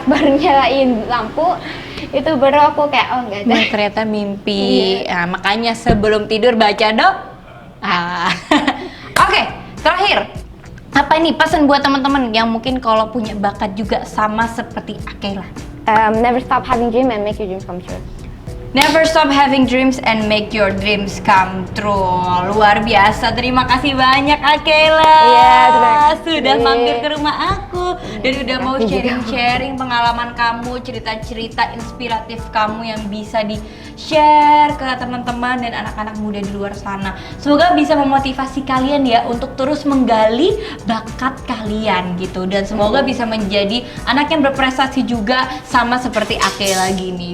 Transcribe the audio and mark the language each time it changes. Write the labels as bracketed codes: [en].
[id] baru nyalain lampu, itu baru aku kayak nggak ada. Nah, ternyata mimpi. Nah, makanya sebelum tidur baca doa. Oke, terakhir. Apa ini pesan buat teman-teman yang mungkin kalau punya bakat juga sama seperti Akela? [en] Never stop having dream and make your dreams come true. Never stop having dreams and make your dreams come true. [id] Luar biasa, terima kasih banyak Akela. Iya, terima kasih. Sudah mampir ke rumah aku dan udah mau Aku juga. sharing-sharing pengalaman kamu, cerita-cerita inspiratif kamu yang bisa di-share ke teman-teman dan anak-anak muda di luar sana. Semoga bisa memotivasi kalian ya untuk terus menggali bakat kalian gitu, dan semoga bisa menjadi anak yang berprestasi juga sama seperti Akela gini.